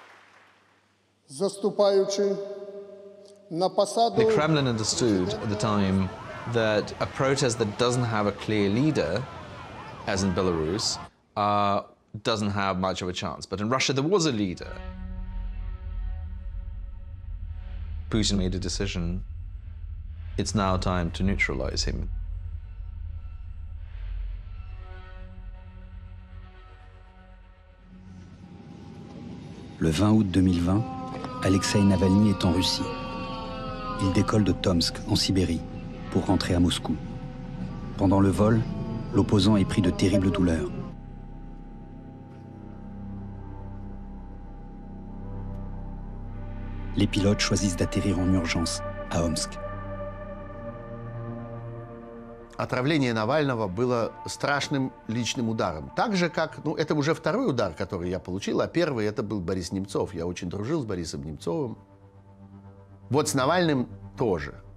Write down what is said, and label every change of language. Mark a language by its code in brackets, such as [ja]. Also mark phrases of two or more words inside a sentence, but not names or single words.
[en] The Kremlin understood at the time that a protest that doesn't have a clear leader, as in Belarus, doesn't have much of a chance. But in Russia, there was a leader. Putin made a decision. It's now time to neutralize him. [fr] Le 20 août 2020, Alexeï Navalny est en Russie. Il décolle de Tomsk, en Sibérie, pour rentrer à Moscou. Pendant le vol, l'opposant est pris de terribles douleurs. Les pilotes choisissent d'atterrir en urgence à Omsk. [ru] Отравление Навального было страшным личным ударом. Так же, как, это уже второй удар, который я получил, а первый это был Борис Немцов. Я очень дружил с Борисом Немцовым. Вот с Навальным тоже.